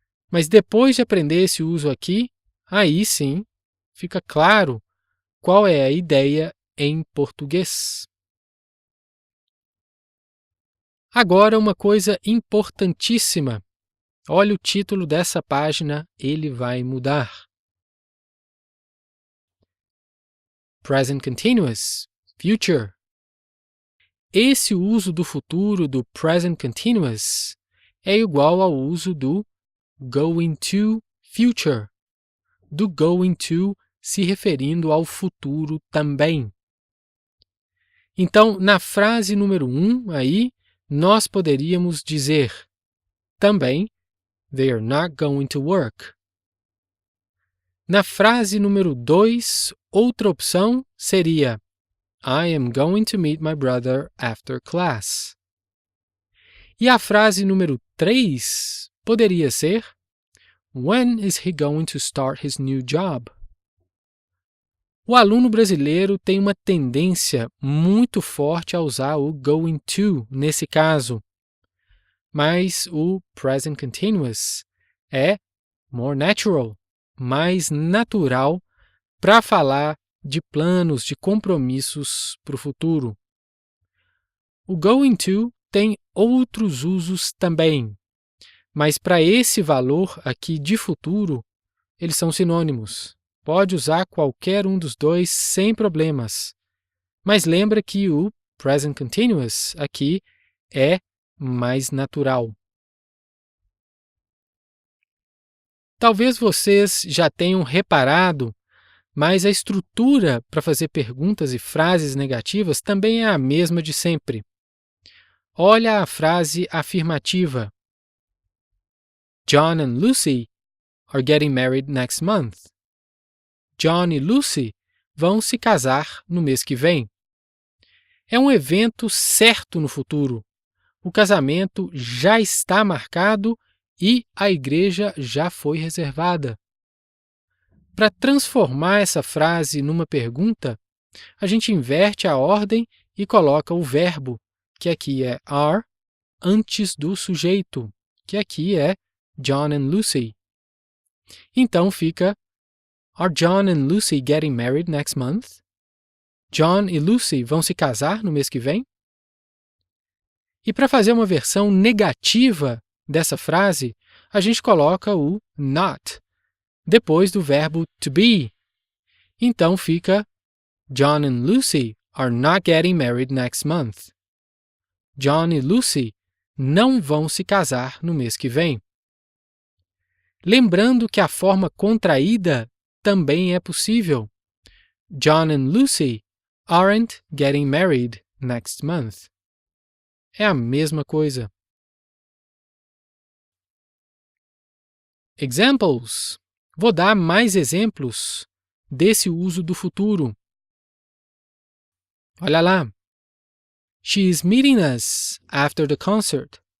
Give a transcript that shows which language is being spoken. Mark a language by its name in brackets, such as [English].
[Portuguese] Mas depois de aprender esse uso aqui, aí sim fica claro qual é a ideia em português. Agora, uma coisa importantíssima. Olha o título dessa página, ele vai mudar. [English] Present Continuous, Future. [Portuguese] Esse uso do futuro do Present Continuous é igual ao uso do Going to Future, do going to se referindo ao futuro também. Então, na frase número 1 aí, nós poderíamos dizer também [English] They are not going to work. [Portuguese] Na frase número 2, outra opção seria [English] I am going to meet my brother after class. [Portuguese] E a frase número 3 poderia ser [English] When is he going to start his new job? [Portuguese] O aluno brasileiro tem uma tendência muito forte a usar o going to nesse caso, mas o present continuous é [English] more natural, [Portuguese] mais natural para falar de planos, de compromissos para o futuro. O going to tem outros usos também, mas para esse valor aqui de futuro, eles são sinônimos. Pode usar qualquer um dos dois sem problemas. Mas lembra que o present continuous aqui é mais natural. Talvez vocês já tenham reparado, mas a estrutura para fazer perguntas e frases negativas também é a mesma de sempre. Olha a frase afirmativa. [English] John and Lucy are getting married next month. [Portuguese] John e Lucy vão se casar no mês que vem. É um evento certo no futuro. O casamento já está marcado e a igreja já foi reservada. Para transformar essa frase numa pergunta, a gente inverte a ordem e coloca o verbo, que aqui é are, antes do sujeito, que aqui é John and Lucy. Então fica [English] Are John and Lucy getting married next month? [Portuguese] John e Lucy vão se casar no mês que vem? E para fazer uma versão negativa dessa frase, a gente coloca o not depois do verbo to be. Então fica [English] John and Lucy are not getting married next month. [Portuguese] John e Lucy não vão se casar no mês que vem. Lembrando que a forma contraída também é possível. [English] John and Lucy aren't getting married next month. [Portuguese] É a mesma coisa. [English] Examples. [Portuguese] Vou dar mais exemplos desse uso do futuro. Olha lá. [English] She is meeting us after the concert.